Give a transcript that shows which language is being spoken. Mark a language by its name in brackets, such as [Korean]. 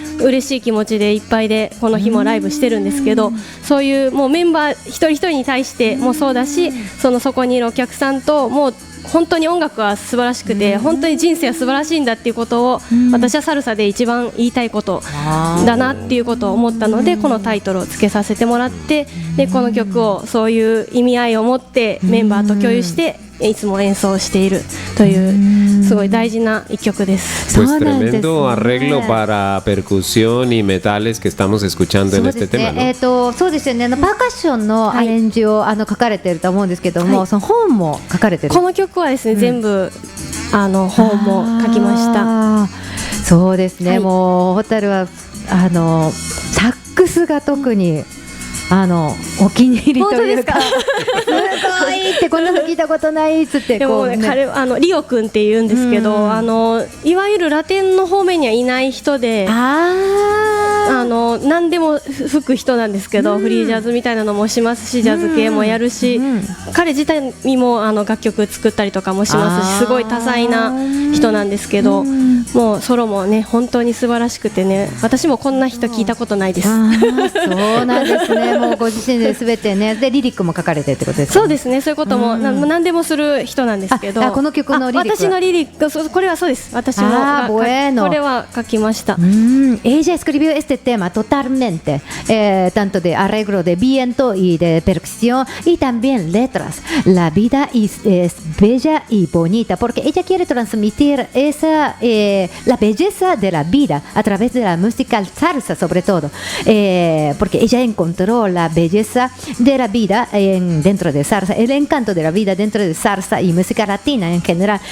[Japanese] 嬉しい気持ちでいっぱいでこの日もライブしてるんですけど、そういうもうメンバー一人一人に対してもそうだし、そこにいるお客さんともう本当に音楽は素晴らしくて、本当に人生は素晴らしいんだっていうことを、私はサルサで一番言いたいことだなっていうことを思ったので、このタイトルをつけさせてもらって、でこの曲をそういう意味合いを持ってメンバーと共有していつも演奏しているというすごい大事な一曲です。 [Spanish] Pues tremendo arreglo para percusión y metales que estamos escuchando en este tema, ¿no? [Japanese] そうですよね。パーカッションのアレンジを書かれていると思うんですけども、その本も書かれている。この曲はですね、全部本も書きました。そうですね。もうホタルはサックスが特にお気に入りというか、すごいってこんなの聞いたことないっつって。でもね、彼リオ君って言うんですけど、いわゆるラテンの方面にはいない人で、何でも吹く人なんですけど、フリージャズみたいなのもしますし、ジャズ系もやるし、彼自体にも楽曲作ったりとかもしますし、すごい多彩な人なんですけど、もうソロもね本当に素晴らしくてね、私もこんな人聞いたことないです。そうなんですね。もうご自身で全てね、でリリックも書かれてってことですか？そうですね、そういうことも何でもする人なんですけど、この曲のリリック、私のリリック、これはそうです。私もこれは書きました。 [Spanish] Ella escribió este tema totalmente, tanto de arreglo de viento y de percusión y también letras. La vida es bella y bonita porque ella quiere transmitir la belleza de la vida a través de la música salsa sobre todo, porque ella encontró la belleza de la vida dentro de salsa, el encanto de la vida dentro de salsa y música latina en general.